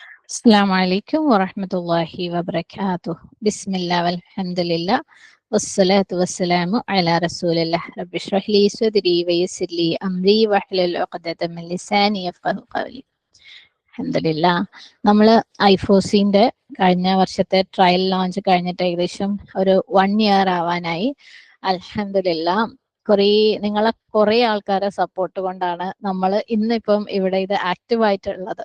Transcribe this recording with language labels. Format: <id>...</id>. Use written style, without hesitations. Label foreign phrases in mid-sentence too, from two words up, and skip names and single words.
<ar>السلام عليكم ورحمة الله وبركاته. بسم الله والحمد لله والصلاة والسلام على رسول الله. رب اشرح لي صدري ويسر لي أمري واحلل عقدة من لساني يفقهوا قولي.</ar> <ml>അൽഹംദുലില്ലാ. നമ്മള് ഐഫോസിന്റെ കഴിഞ്ഞ വർഷത്തെ ട്രയൽ ലോഞ്ച് കഴിഞ്ഞിട്ട് ഏകദേശം ഒരു 1 ഇയർ ആവാനായി. അൽഹംദുലില്ലാ. കുറെ ആൾക്കാരെ സപ്പോർട്ട് കൊണ്ടാണ് നമ്മൾ ഇന്നിപ്പം ഇവിടെ ഇത് ആക്റ്റീവ് ആയിട്ടുള്ളത്.</ml>